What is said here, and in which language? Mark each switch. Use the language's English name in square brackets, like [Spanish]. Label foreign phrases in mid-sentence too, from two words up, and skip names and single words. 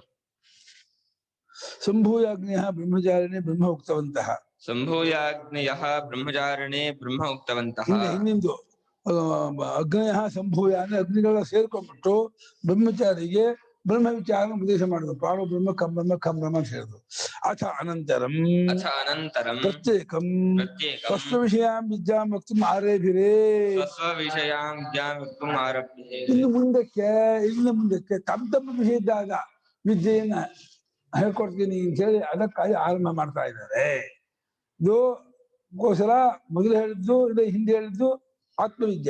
[Sanskrit] ಸಂಭೂಯಾಗ್ನಿಯ ಬ್ರಹ್ಮಚಾರಿಣಿ ಬ್ರಹ್ಮ ಉಕ್ತವಂತಹ. ಸಂಭೂಯಾಗ್ನಯಃ ಬ್ರಹ್ಮಚಾರಿಣೇ ಬ್ರಹ್ಮ ಉಕ್ತವಂತಃ. [Kannada] ಹಿಂದಿಂದು [Sanskrit] ಅಗ್ನಯ ಸಂಭೂಯ [Kannada] ಅಂದ್ರೆ ಅಗ್ನಿಗಳ ಸೇರ್ಕೊಂಡ್ಬಿಟ್ಟು ಬ್ರಹ್ಮಚಾರಿಗೆ ಬ್ರಹ್ಮ ವಿಚಾರ ಉಪದೇಶ ಮಾಡಿದ್ರು. [Sanskrit] ಪ್ರಾಣ ಬ್ರಹ್ಮ ಕಂ ಬ್ರಹ್ಮ ಅಂತ ಹೇಳಿದ್ರು. ಅಥ ಅನಂತರಂ ಪ್ರತ್ಯೇಕಂ ಸ್ವಸ್ವವಿಷಯಾಂ ವಿದ್ಯಾಂ ವಕ್ತುಂ ಆರೇಭಿರೇ. [Kannada] ಇನ್ನು ಮುಂದಕ್ಕೆ ತಮ್ಮ ವಿಷಯದಾಗ ವಿದ್ಯೆಯನ್ನ ಹೇಳ್ಕೊಡ್ತೀನಿ ಅಂತ ಹೇಳಿ ಅದಕ್ಕಾಗಿ ಆರಂಭ ಮಾಡ್ತಾ ಇದ್ದಾರೆ. ಇದು ಗೋಸಲ ಮೊದಲು ಹೇಳಿದ್ದು, ಇದು ಹಿಂದೆ ಹೇಳಿದ್ದು ಆತ್ಮವಿದ್ಯೆ.